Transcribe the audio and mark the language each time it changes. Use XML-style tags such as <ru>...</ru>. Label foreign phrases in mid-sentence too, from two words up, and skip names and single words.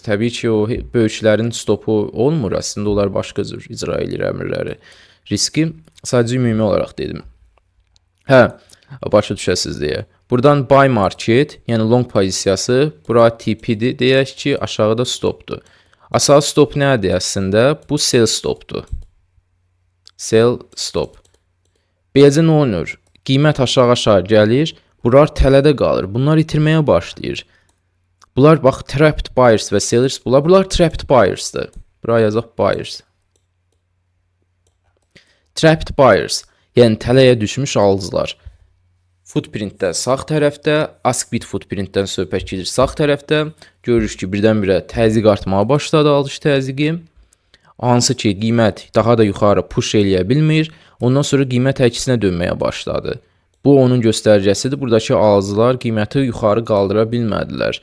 <az>Təbii ki, o böyüklərin stopu olmur. Əslində onlar başqa cür icra edir əmrləri. Riski sadəcə ümumi olaraq dedim. Başa düşəsiniz deyə. Buradan</az> <en>buy market,</en> <az>yəni long pozisiyası, bura tipidir deyək ki, aşağıda stopdur. Aşağı stop nədir əslində? Bu</az> <en>sell stopdur. Sell stop.</en> <az>Beləcə nə olur? Qiymət aşağı gəlir, bunlar tələdə qalır. Bunlar itirməyə başlayır. Bunlar bax</az> <en>trapped buyers</en> <az>və sellers, bunlar</az> <en>trapped buyers'dır.</en> <az>Bura yazaq buyers.</az> <en>Trapped buyers,</en> <az>yəni tələyə düşmüş alıcılar. Footprintdə sağ tərəfdə,</az> <en>ask bit</en> <az>footprintdən söhbət gedir sağ tərəfdə. Görürük ki, birdən-birə təzyiq artmağa başladı, alış təzyiqi. Hansı ki, qiymət daha da yuxarı push eləyə bilmir. Ondan sonra qiymət əksinə dönməyə başladı. Bu onun göstəricəsidir. Buradakı alıcılar qiyməti yuxarı qaldıra bilmədilər.</az>